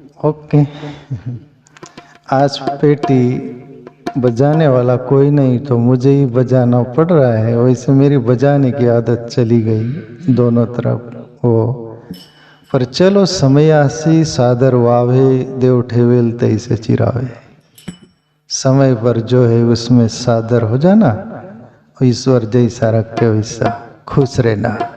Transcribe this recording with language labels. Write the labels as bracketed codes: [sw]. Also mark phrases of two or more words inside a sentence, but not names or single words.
[hi] ओके। आज पेटी बजाने वाला कोई नहीं तो मुझे ही बजाना पड़ रहा है। वैसे मेरी बजाने की आदत चली गई दोनों तरफ वो। [mr] पर चलो समयासी सादर वावे देव ठेवेल तैसे चिरावे। [hi] समय पर जो है उसमें सादर हो जाना, ईश्वर जैसा रखे वैसा खुश रहना।